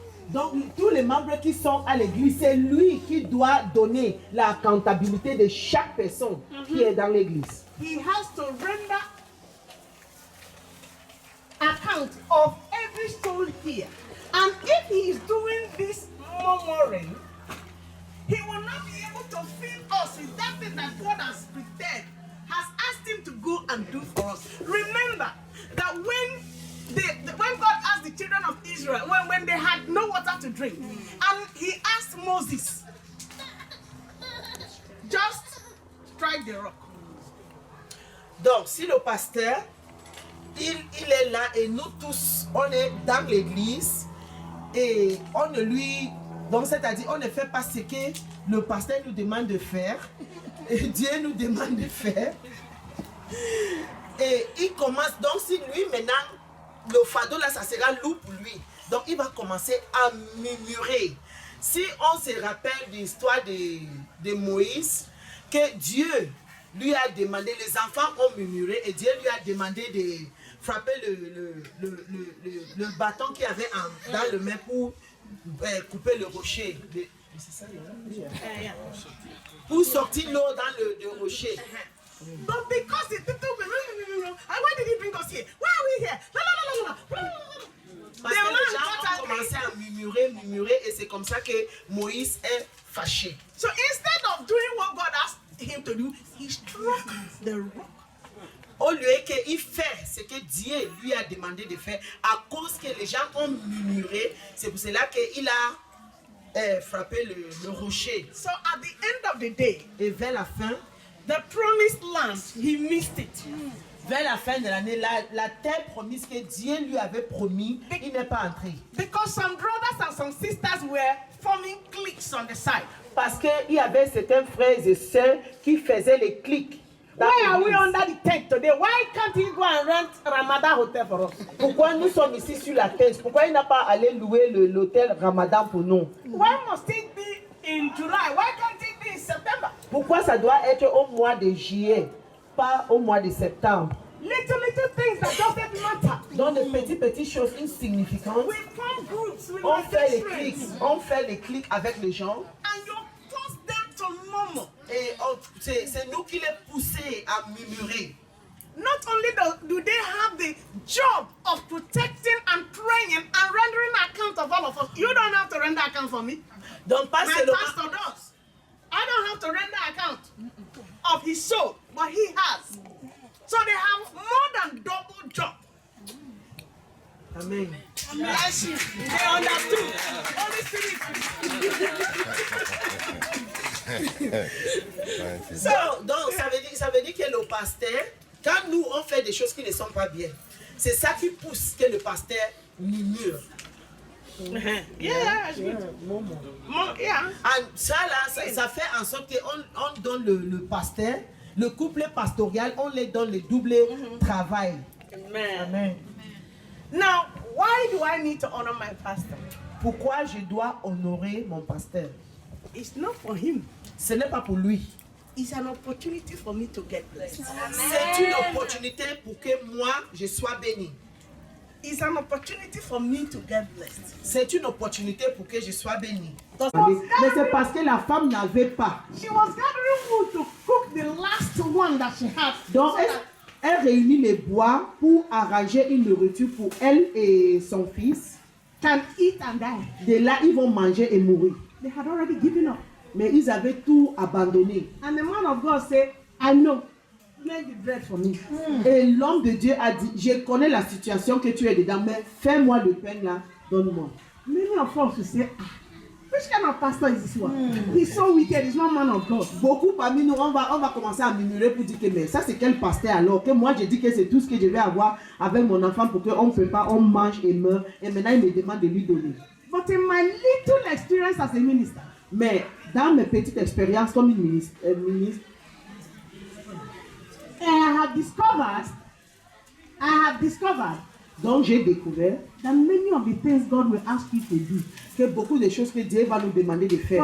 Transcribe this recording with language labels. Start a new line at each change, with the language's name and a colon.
French: Donc, tous les membres qui sont à l'église, c'est lui qui doit donner la comptabilité de chaque personne qui est dans l'église.
English: He has to render account of every soul here. And if he is doing this murmuring, he will not be able to fill us with that thing that God has prepared, has asked him to go and do for us. Remember that when God asked the children of Israel, when they had no water to drink, and he asked Moses, just strike the rock.
French: Donc, si le pasteur, il est là et nous tous, on est dans l'église et on ne lui Donc, c'est-à-dire, on ne fait pas ce que le pasteur nous demande de faire. Et Dieu nous demande de faire. Et il commence, donc si lui maintenant, le fardeau là, ça sera lourd pour lui. Donc il va commencer à murmurer. Si on se rappelle de l'histoire de Moïse, que Dieu lui a demandé, les enfants ont murmuré et Dieu lui a demandé de frapper le bâton qu'il avait dans le main pour couper le rocher. C'est ça, pour sortir l'eau dans le rocher.
English: But because the people were why did he bring us here? Why are we here?
French: Parce que les gens ont commencé à murmurer et c'est comme ça que Moïse est fâché.
English: So instead of doing what God asked him to do, he struck the rock.
French: Au lieu qu'il fait ce que Dieu lui a demandé de faire, à cause que les gens ont murmuré, c'est pour cela qu'il a frappé le rocher.
English: So at the end of the day,
French: Et vers la fin,
English: the promised land, he missed it.
French: vers la fin de l'année, la terre promise que Dieu lui avait promis, il n'est pas entré.
English: Because some brothers and some sisters were forming cliques on the side.
French: Parce qu'il y avait certains frères et sœurs qui faisaient les clics. dans
English: Why are we
French: l'église.
English: under the tent today? Why can't he go and rent Ramadan hotel for us?
French: Pourquoi nous sommes ici sur la tête? Pourquoi il n'a pas allé louer l'hôtel Ramadan pour nous?
English: Why must it be in July? Why can't it be in September?
French: Pourquoi ça doit être au mois de juillet, pas au mois de septembre?
English: Little things that doesn't matter.
French: Donc de petites choses insignificantes,
English: We form groups with
French: on
English: our
French: fait les
English: friends,
French: clics, on fait les clics avec les gens
English: and you force them to murmur.
French: et c'est nous qui les poussons à murmurer.
English: Not only do they have the job of protecting and praying and rendering account of all of us. You don't have to render account for me.
French: Donc pas
English: My
French: seulement,
English: pastor does. I don't have to render account of his soul, but he has. So they have more than double job. Amen. Bless you. They understood. Holy Spirit.
French: Donc ça veut dire que le pasteur, quand nous on fait des choses qui ne sont pas bien, c'est ça qui pousse que le pasteur murmure.
English: Yeah, yeah.
French: And ça là, ça fait en sorte qu'on donne le pasteur, le couple pastoral, on les donne le double travail.
English: Amen. Amen. Now, why do I need to honor my pastor?
French: Pourquoi je dois honorer mon pasteur?
English: It's not for him.
French: Ce n'est pas pour lui.
English: It's an opportunity for me to get blessed.
French: C'est une opportunité pour que moi, je sois béni.
English: It's an opportunity for me to get blessed.
French: C'est une opportunité pour que je sois béni. Mais c'est parce que la femme n'avait pas.
English: She was gathering wood to cook the last one that she had.
French: Donc, elle réunit les bois pour arranger une nourriture pour elle et son fils.
English: Can eat and die.
French: De là, ils vont manger et mourir.
English: They had already given up.
French: Mais ils avaient tout abandonné.
English: And the man of God said, I know. Make the bread for me.
French: Et l'homme de Dieu a dit, je connais la situation que tu es dedans, mais fais-moi le pain là, donne-moi.
English: Many of us will say, which kind of pastor is this one? He's so wicked, he's not man of God.
French: Beaucoup parmi nous, on va commencer à murmurer pour dire que mais ça c'est quel pasteur alors que moi je dis que c'est tout ce que je vais avoir avec mon enfant pour qu'on ne fait pas, on mange et meurt. Et maintenant il me demande de lui donner.
English: But in my little experience as a minister,
French: Mais dans mes petites expériences comme une ministre,
English: I have discovered
French: donc j'ai découvert
English: that many of the things God will ask you to do,
French: que beaucoup de choses que Dieu va nous demander de faire,